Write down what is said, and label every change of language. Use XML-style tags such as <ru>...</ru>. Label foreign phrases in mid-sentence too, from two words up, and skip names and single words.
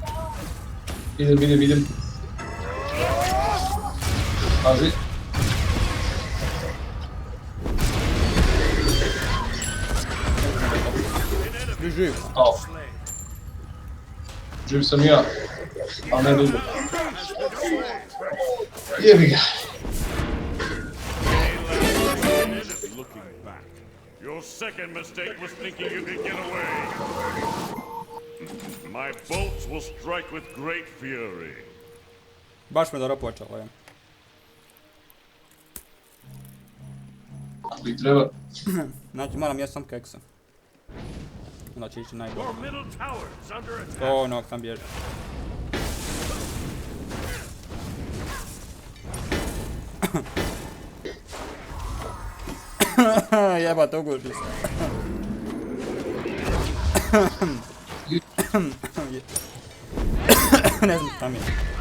<bs>Idem. Pazi. Ti živ. Au. Živ sam ja, a ne dugo. Jebi ga.</bs> <en>Looking back. Your second mistake was thinking you could get away. My bolts will strike with great fury.</en> <bs>Baš me dobro počelo, je. Ako i treba. Znači moram jesti sam keksa. Onda će ići najbolje.</bs> <en>Your middle tower is under attack.</en> <bs>O, no, sam bježe. Jebate, ugušli se. Ne znam šta mi je.</bs>